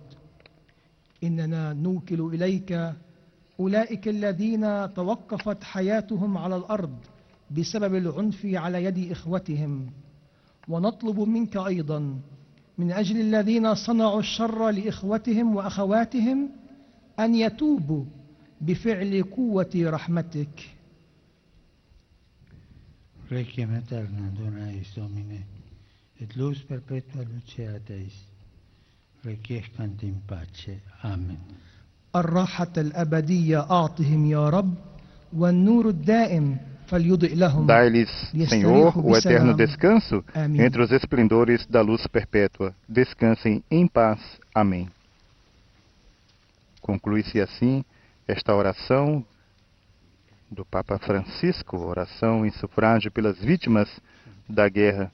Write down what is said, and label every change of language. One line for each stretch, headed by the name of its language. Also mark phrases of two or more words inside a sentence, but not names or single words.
Arabic: إننا نوكل إليك أولئك الذين توقفت حياتهم على الأرض بسبب العنف على يد إخوتهم، ونطلب منك أيضا من أجل الذين صنعوا الشر لإخوتهم وأخواتهم أن يتوبوا بفعل قوة رحمتك.
Latin: Requiem aeternam dona eis Domine, et lux perpetua luceat eis. Requiescant in pace. Amen.
Arabic: الراحة الأبدية أعطهم يا رب، والنور الدائم فليضئ لهم.
Portuguese: Dai-lhes, Senhor, o eterno
Arabic: بسلام.
Portuguese: descanso Amém. entre os esplendores da luz perpétua. Descansem em paz. Amém. Conclui-se assim esta oração do Papa Francisco, oração em sufrágio pelas vítimas da guerra.